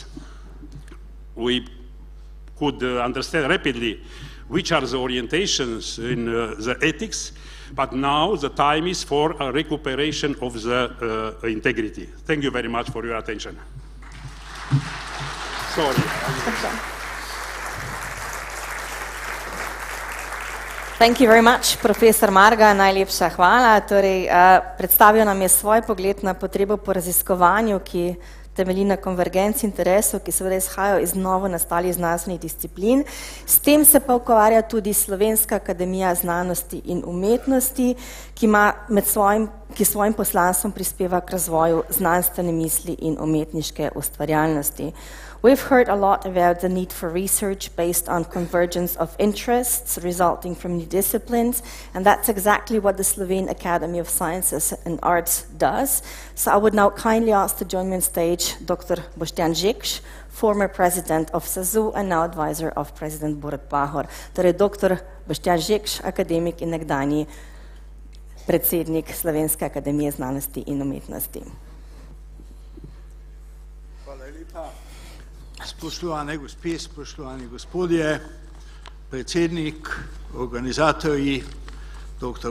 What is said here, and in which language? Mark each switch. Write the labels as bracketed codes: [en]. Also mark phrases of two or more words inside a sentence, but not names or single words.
[en] We could understand rapidly which are the orientations in the ethics, but now the time is for a recuperation of the integrity. Thank you very much for your attention. Sorry. Thank you very much, [sl] profesor Marga, najlepša hvala. Torej, predstavil nam je svoj pogled na potrebo po raziskovanju, ki temelji na konvergenci interesov, ki seveda izhajajo iz novo nastalih znanstvenih disciplin. S tem se pa ukvarja tudi Slovenska akademija znanosti in umetnosti, ki svojim poslanstvom prispeva k razvoju znanstvene misli in umetniške ustvarjalnosti. [en] We've heard a lot about the need for research based on convergence of interests resulting from new disciplines, and that's exactly what the Slovene Academy of Sciences and Arts does. So I would now kindly ask to join me on stage Dr. Boštjan Žekš, former president of SAZU and now advisor of President Borut Pahor. [sl] Torej, Dr. Boštjan Žekš, akademik in nekdanji predsednik Slovenske akademije znanosti in umetnosti. Spoštovane gospe, spoštovani gospodje, predsednik, organizatorji, dr.